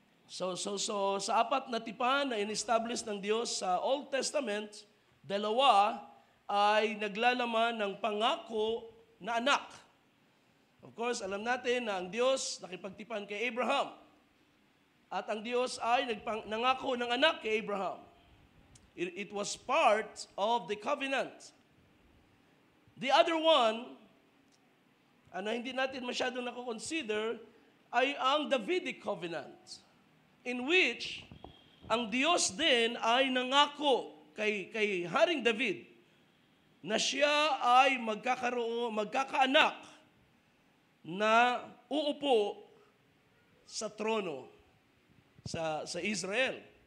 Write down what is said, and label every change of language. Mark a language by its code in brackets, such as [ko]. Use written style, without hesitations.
[tl] So sa 4 na tipan na in-establish ng Diyos sa Old Testament, Dalawa ay naglalaman ng pangako na anak. Of course, alam natin na ang Diyos nakipagtipan kay Abraham. At ang Diyos ay nangako ng anak kay Abraham. [en] It was part of the covenant. The other one, [tl] na hindi natin masyadong nakukonsider, ay ang Davidic covenant, [en] in which [tl] ang Diyos din ay nangako kay Haring David na siya ay magkakaanak na uupo sa trono sa Israel.